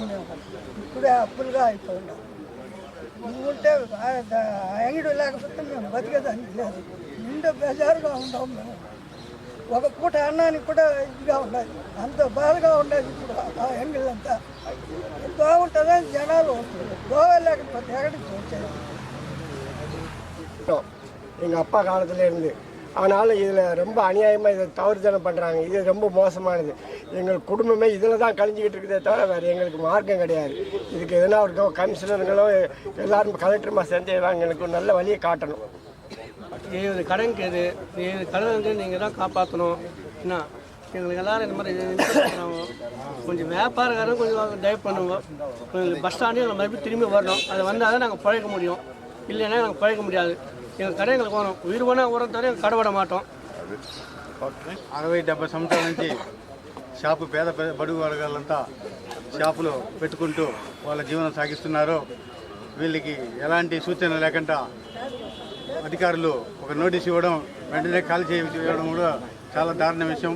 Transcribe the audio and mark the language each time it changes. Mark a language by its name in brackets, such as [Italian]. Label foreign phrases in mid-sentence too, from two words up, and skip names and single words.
[Telugu] మేము ఇప్పుడే అప్పులుగా అయిపోయినాం. ఉంటే అంగడి లేకపోతే మేము బతికేదానికి లేదు. నిండా బెజారుగా ఉన్నాం. మేము ఒక పూట అన్నానికి కూడా ఇదిగా ఉండదు. అంత బాధగా ఉండేది. ఇప్పుడు ఆ అంగళ్ళంతా బాగుంటుందని జనాలు బాగోలేకపోతే ఎక్కడికి వచ్చేది. [Tamil] எங்கள் அப்பா காலத்துலேருந்து. அதனால் இதில் ரொம்ப அநியாயமாக இதை தவறுதலை பண்ணுறாங்க. இது ரொம்ப மோசமானது. எங்கள் குடும்பமே இதில் தான் கழிஞ்சிக்கிட்டு இருக்குதே தவிர வேறு எங்களுக்கு மார்க்கம் கிடையாது. இதுக்கு எதனா ஒரு கமிஷனருங்களோ எல்லாரும் கலெக்டருமா சேர்ந்து எங்களுக்கு ஒரு நல்ல வழியை காட்டணும். இது கடனுக்கு கடன் வந்து நீங்கள் தான் காப்பாற்றணும். என்ன எங்களுக்கு எல்லோரும் இந்த மாதிரி பண்ணுவோம். கொஞ்சம் வியாபாரக்காரரும் கொஞ்சம் டைவ் பண்ணுவோம். கொஞ்சம் பஸ் ஸ்டாண்டே எங்களை மறுபடியும் திரும்பி வரணும். அதை வந்தால் தான் நாங்கள் பழைக்க முடியும். இல்லைன்னா நாங்கள் பழைக்க முடியாது. எங்கள் கடை எங்களுக்கு வரும். உயிர் போனால் உரம் தவிர எங்களுக்கு கடை விட மாட்டோம். [Telugu] 60-70 సంవత్సరాల నుంచి షాపు పేద బడుగు వర్గాలంతా షాపులు పెట్టుకుంటూ వాళ్ళ జీవనం సాగిస్తున్నారు. వీళ్ళకి ఎలాంటి సూచన లేకుండా అధికారులు ఒక నోటీస్ ఇవ్వడం, వెంటనే ఖాళీ చేయడం కూడా చాలా దారుణ విషయం.